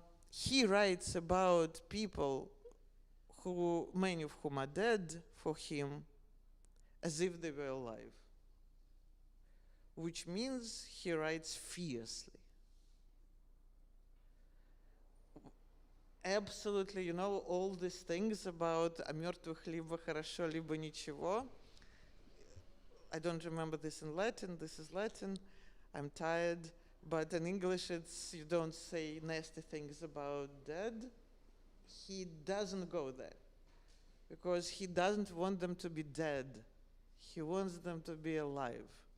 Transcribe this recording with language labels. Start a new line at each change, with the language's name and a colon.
English: He writes about people who, many of whom are dead for him, as if they were alive. Which means he writes fiercely. Absolutely, all these things about
Russian: о мертвых либо хорошо, либо ничего.
English: I don't remember this in Latin. This is Latin. I'm tired. But in English, you don't say nasty things about dead. He doesn't go there because he doesn't want them to be dead. He wants them to be alive.